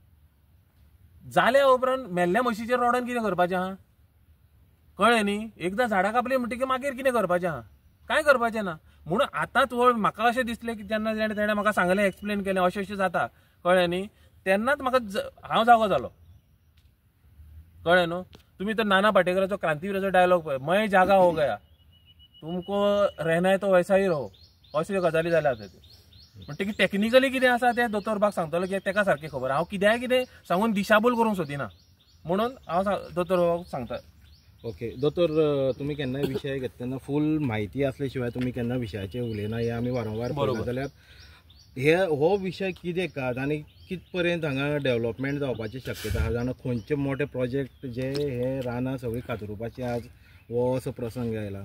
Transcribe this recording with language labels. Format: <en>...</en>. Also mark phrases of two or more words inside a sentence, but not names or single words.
<kok>जाल्या उपरांत मेल्ल्या म्हशीचेर रोडोन कितें करपाचें आहा कळ्ळें न्ही एकदां झाडां कापली म्हणटकीर मागीर कितें करपाचें आहा कांय करपाचें ना म्हणून आतांच म्हाका अशें दिसलें की जेन्ना तेणें म्हाका सांगलें एक्सप्लेन केलें अशें जाता कळ्ळें न्ही तेन्नाच म्हाका हांव जागो जालो कळ्ळें न्हू तुमी तर नाना पाटेकराचो क्रांतीवीराचो डायलॉग पळय</kok> <hi>मैं जागा हो गया तुमको रहना है तो वैसा ही रहो</hi> <kok>अश्यो गजाली जाल्या आतां म्हणटकीर टॅक्निकली कितें आसा तें दोतोर बाग सांगतलो की तेका सारकें खबर हांव कितें सांगून दिशाभूल करूंक सोदिना म्हणून हांव दोतोर बाबाक सांगता ओके दोतोर तुमी केन्नाय विशय घेता तेन्ना फूल म्हायती आसले शिवाय तुमी केन्ना विशयाचेर उलयना हें आमी वारंवार पळयता जाल्यार हो विशय कितें कात आनी कित पर्यंत हांगा डेव्हलपमेंट जावपाची शक्यता आहा जाणा खंयचे मोठे प्रोजेक्ट जे हे रानां सगळीं कातरुपाचे आज हो असो प्रसंग आयला</kok>